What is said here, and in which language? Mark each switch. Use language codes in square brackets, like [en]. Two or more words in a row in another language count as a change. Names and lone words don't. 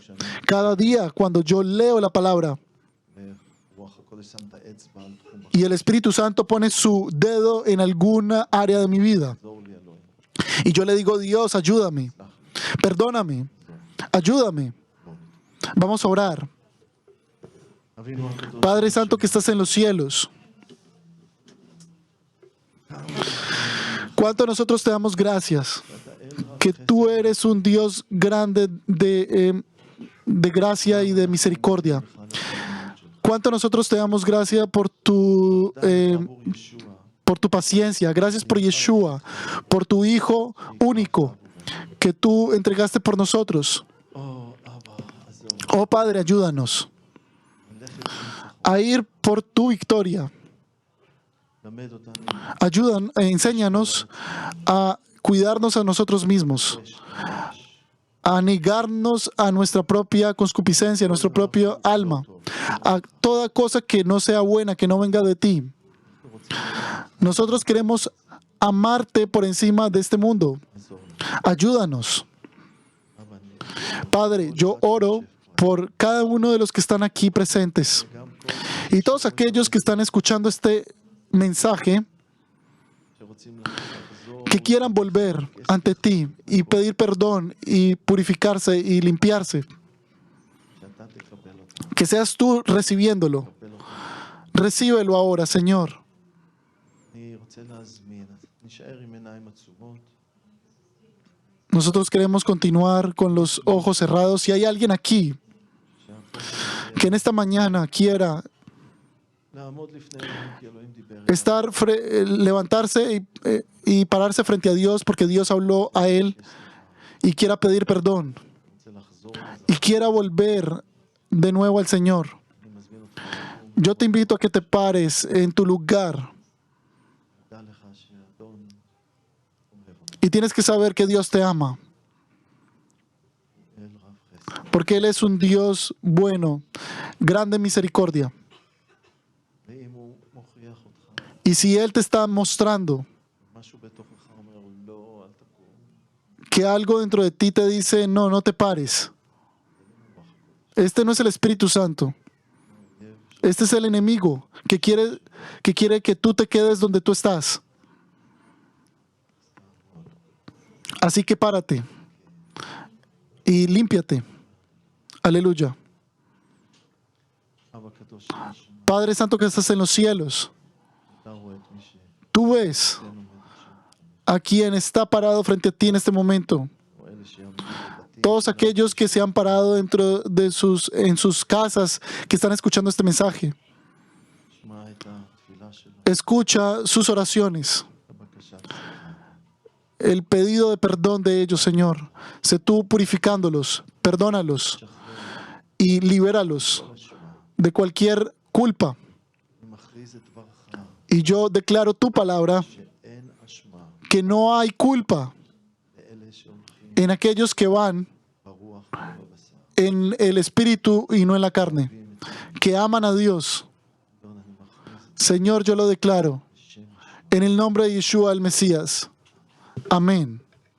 [es] Cada día cuando yo leo la palabra y el Espíritu Santo pone su dedo en alguna área de mi vida y yo le digo, Dios, ayúdame, perdóname, ayúdame. Vamos a orar. [he] אבינו הקדוש, [es] Padre Santo que estás en los cielos, ¿cuánto nosotros te damos gracias? Que tú eres un Dios grande de gracia y de misericordia. ¿Cuánto nosotros te damos gracias por tu paciencia? Gracias por Yeshua, por tu Hijo único que tú entregaste por nosotros. [he] או אבא, עזור, [es] Oh Padre, ayúdanos [he] ללכת בניצחון, [es] a ir por tu victoria. [he] למד אותנו, [es] Enséñanos a cuidarnos a nosotros mismos, a negarnos a nuestra propia concupiscencia, a nuestro propio alma, a toda cosa que no sea buena, que no venga de ti. Nosotros queremos amarte por encima de este mundo. [he] עזור לנו. [es] Ayúdanos. [he] אבא, אני, [es] Padre, yo oro por cada uno de los que están aquí presentes [he] וגם כל [es] y todos aquellos que están escuchando este mensaje, [he] שרוצים לחזור, [es] que quieran volver ante ti y pedir perdón y purificarse y limpiarse. [he] שאתה תקבל אותם, [es] Que seas tú recibiéndolo. [he] תקבל אותם. [es] Recíbelo ahora, Señor. [he] אני רוצה להזמין, אז נשאר עם עיניים עצומות. [es] Nosotros queremos continuar con los ojos cerrados. Si hay alguien aquí [he] שהפוך [es] que en esta mañana quiera [he] לעמוד לפני אלוהים, כי אלוהים דיבר אליו. [es] levantarse y pararse frente a Dios porque Dios habló a él y quiera pedir perdón [he] רוצה לחזור לזה. [es] y quiera volver de nuevo al Señor, [he] אני מזמין אותך, [es] yo te invito a que te pares en tu lugar [he] דע לך שהאדון אוהב אותך, [es] y tienes que saber que Dios te ama [he] אל רב חסד. [es] porque Él es un Dios bueno, grande en misericordia. [he] ואם הוא מוכיח אותך, [es] Y si Él te está mostrando [he] משהו בתוכך אומר, לא, אל תקום, [es] que algo dentro de ti te dice, no, no te pares. Este no es el Espíritu Santo. Este es el enemigo que quiere que tú te quedes donde tú estás. Así que párate y límpiate. Aleluya. [he] אבא קדוש שנשמע, [es] Padre Santo que estás en los cielos, [he] אתה רואה את מי [es] tú ves [he] שאצלנו עומד עכשיו, [es] a quien está parado frente a ti en este momento. [he] או אלה שיעמדו בבתים, [es] Todos aquellos que se han parado dentro de en sus casas, que están escuchando este mensaje. [he] שמע את התפילה שלו, [es] Escucha sus oraciones, [he] את הבקשה שלך, [es] el pedido de perdón de ellos, Señor. Sé tú purificándolos, perdónalos [he] שחרר [es] y libéralos [he] כל אשמה. [es] de cualquier culpa. [he] אני מכריז את דברך, [es] Y yo declaro tu palabra [he] שאין אשמה [es] que no hay culpa [he] לאלה שהולכים [es] en aquellos que van [he] ברוח ובבשר. [es] en el espíritu y no en la carne, que aman a Dios. [he] אדון, אני מכריז את [es] Señor, yo lo declaro [he] בשם ישוע. [es] en el nombre de Yeshua el Mesías. Amén.